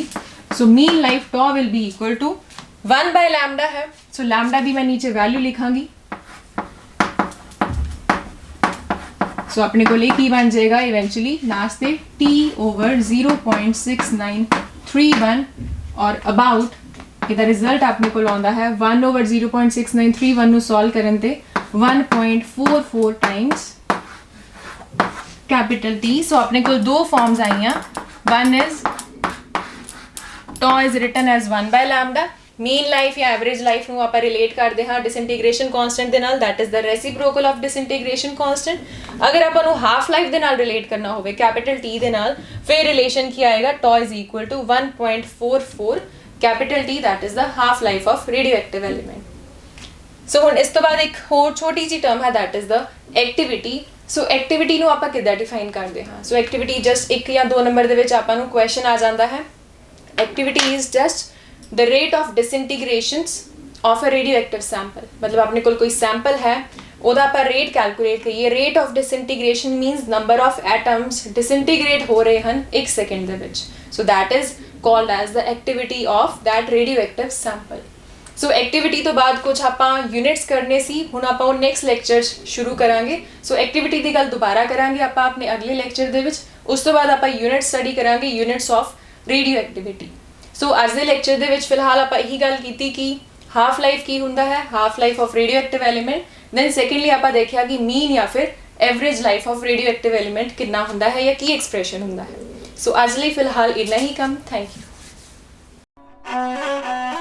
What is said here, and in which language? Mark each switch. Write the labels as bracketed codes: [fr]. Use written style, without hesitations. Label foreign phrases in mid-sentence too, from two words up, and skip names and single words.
[en] so mean life tau will be equal to 1 by lambda [pa] ਹੈ, ਸੋ ਲੈਮਡਾ ਕੀ ਮੈਂ ਨੀਚੇ ਵੈਲਿਊ ਲਿਖਾਂਗੀ, ਸੋ ਅਪਨੇ ਕੋ ਲੇ ਕੀ ਬਨ ਜਾਏਗਾ [en] eventually last [pa] ਪੇ t ਓਵਰ 0.6931 ਔਰ ਅਬਾਊਟ ਇਧਰ ਰਿਜ਼ਲਟ ਅਪਨੇ ਕੋ ਆਂਦਾ ਹੈ 1 ਓਵਰ 0.6931 ਨੂੰ ਸੌਲਵ ਕਰਨ ਤੇ 1.44 [en] times capital T. [hi] सो अपने को दो फॉर्म्स आई हैं, [en] one is tau is written as 1 by lambda, mean life या average life [pa] ਨੂੰ ਆਪਾਂ ਰਿਲੇਟ ਕਰਦੇ ਹਾਂ [en] disintegration constant [pa] ਦੇ ਨਾਲ, [en] that is the reciprocal of disintegration constant। [pa] ਅਗਰ ਆਪਾਂ ਨੂੰ [en] half life [pa] ਦੇ ਨਾਲ ਰਿਲੇਟ ਕਰਨਾ ਹੋਵੇ ਕੈਪੀਟਲ T ਦੇ ਨਾਲ, ਫਿਰ ਰਿਲੇਸ਼ਨ ਕੀ ਆਏਗਾ, [en] tau is equal to 1.44 capital T, that is the half life of radioactive element। [pa] ਸੋ ਹੁਣ ਇਸ ਤੋਂ ਬਾਅਦ ਇੱਕ ਹੋਰ ਛੋਟੀ ਜਿਹੀ ਟਰਮ ਹੈ, [en] that is the activity। [pa] ਸੋ ਐਕਟੀਵਿਟੀ ਨੂੰ ਆਪਾਂ ਕਿੱਦਾਂ ਡਿਫਾਈਨ ਕਰਦੇ ਹਾਂ? ਸੋ ਐਕਟੀਵਿਟੀ ਜਸਟ 1 ਜਾਂ 2 ਨੰਬਰ ਦੇ ਵਿੱਚ ਆਪਾਂ ਨੂੰ ਕੁਐਸਚਨ ਆ ਜਾਂਦਾ ਹੈ। [en] Activity is just the rate of disintegrations of a radioactive sample। [hi] मतलब अपने कोई sample है, [pa] ਉਹਦਾ ਆਪਾਂ rate calculate ਕਰੀਏ। [en] rate of disintegration means number of atoms disintegrate [pa] ਹੋ ਰਹੇ ਹਨ [en] 1 second [pa] ਦੇ ਵਿੱਚ। [en] so that is called as the activity of that radioactive sample। [pa] so activity ਤੋਂ ਬਾਅਦ ਕੁਝ ਆਪਾਂ units ਕਰਨੇ ਸੀ, ਹੁਣ ਆਪਾਂ ਉਹ [en] next lecture [pa] ਸ਼ੁਰੂ ਕਰਾਂਗੇ। so activity ਦੀ ਗੱਲ ਦੁਬਾਰਾ ਕਰਾਂਗੇ ਆਪਾਂ ਆਪਣੇ ਅਗਲੇ lecture ਦੇ ਵਿੱਚ। ਉਸ ਤੋਂ ਬਾਅਦ ਆਪਾਂ [en] unit study [pa] ਕਰਾਂਗੇ, [en] units of radio activity. [pa] ਸੋ ਅੱਜ ਦੇ ਲੈਕਚਰ ਦੇ ਵਿੱਚ ਫਿਲਹਾਲ ਆਪਾਂ ਇਹੀ ਗੱਲ ਕੀਤੀ ਕਿ [en] half life [pa] ਕੀ ਹੁੰਦਾ ਹੈ, [en] half life of radio active element. then secondly [pa] ਆਪਾਂ ਦੇਖਿਆ ਕਿ ਮੀਨ ਜਾਂ ਫਿਰ [en] average life of radio active element [pa] ਕਿੰਨਾ ਹੁੰਦਾ ਹੈ ਜਾਂ ਕੀ ਐਕਸਪ੍ਰੈਸ਼ਨ ਹੁੰਦਾ ਹੈ। ਸੋ ਅੱਜ ਲਈ ਫਿਲਹਾਲ ਇੰਨਾ ਹੀ ਕੰਮ। [en] thank you.